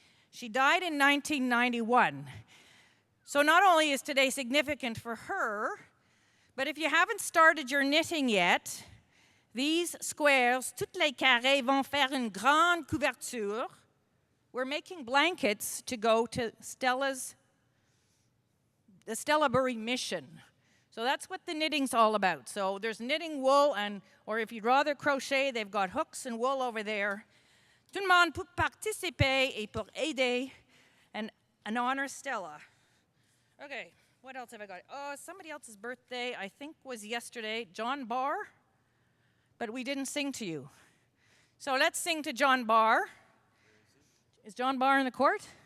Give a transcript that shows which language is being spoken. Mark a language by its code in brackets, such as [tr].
[en] She died in 1991. So not only is today significant for her, but if you haven't started your knitting yet, these squares, [fr] toutes les carrés vont faire une grande couverture. [en] We're making blankets to go to the Stella Burry mission. So that's what the knitting's all about. So there's knitting wool, or if you'd rather crochet, they've got hooks and wool over there. [fr] Tout le monde pour participer et pour aider [en] and honor Stella. Okay, What else have I got? Oh, somebody else's birthday, I think, was yesterday. John Barr. But we didn't sing to you. So let's sing to John Barr. Is John Barr in the court?